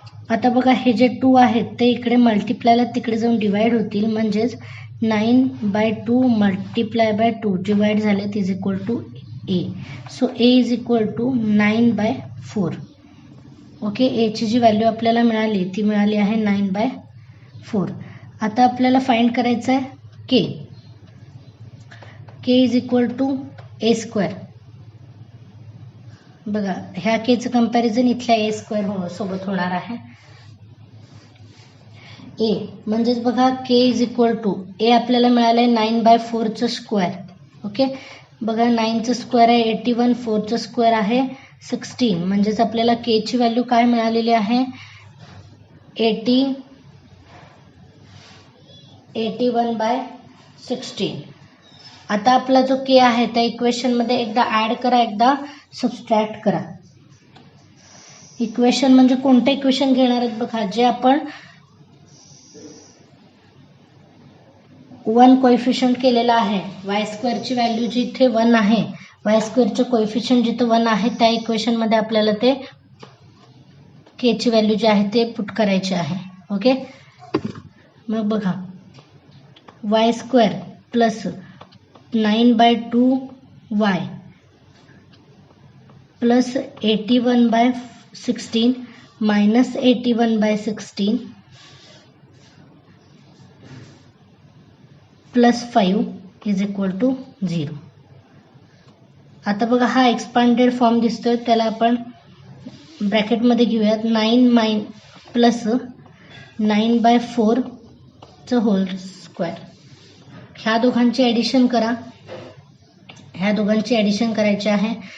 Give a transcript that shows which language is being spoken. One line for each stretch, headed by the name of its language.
Marathi: आता बघा हे जे 2 आहेत ते इकडे मल्टिप्लायला तिकडे जाऊन डिवाइड होतील म्हणजेच 9/2 मल्टिप्लाय बाय 2 डिवाइड झालेत
English: Is equal to a. So a is equal to 9/4. Okay.
Marathi: एची जी व्हॅल्यू आपल्याला मिळाली ती मिळाली आहे 9/4. आता आपल्याला फाइंड करायचं आहे k.
English: K is equal to A square.
Marathi: बघा ह्या केचं कंपॅरिझन इथल्या ए स्क्वेअर सोबत होणार आहे. ए म्हणजेच बघा
English: k is equal to a
Marathi: आपल्याला मिळालं आहे 9/4चं स्क्वेअर. ओके, बघा 9चं स्क्वेअर आहे 81, 4चं स्क्वेअर आहे 16, म्हणजेच आपल्याला के ची व्हॅल्यू काय मिळालेली आहे 81/16. आता आपला जो के आहे त्या इक्वेशनमध्ये एकदा ॲड करा, एकदा सबस्ट्रॅक्ट करा. इक्वेशन म्हणजे कोणतं इक्वेशन घेणार आहेत बघा, जे आपण 1 कोएफिशियंट केलेला आहे. वाय स्क्वेअरची व्हॅल्यू जी इथे 1 आहे, वाय स्क्वेअरचं कोएफिशियंट जिथं 1 आहे त्या इक्वेशनमध्ये आपल्याला ते के ची व्हॅल्यू जी आहे ते पुट करायची आहे.
English: okay,
Marathi: मग बघा
English: Y square plus 9/2y plus 81/16 minus 81/16 plus 5 is equal to 0.
Marathi: आता बघा हा एक्सपांडेड फॉर्म दिसतोय, त्याला आपण ब्रॅकेटमध्ये घेऊयात.
English: 9 plus 9/4चं whole square.
Marathi: ह्या दोघांची ॲडिशन करा, ह्या दोघांची ॲडिशन करायची आहे.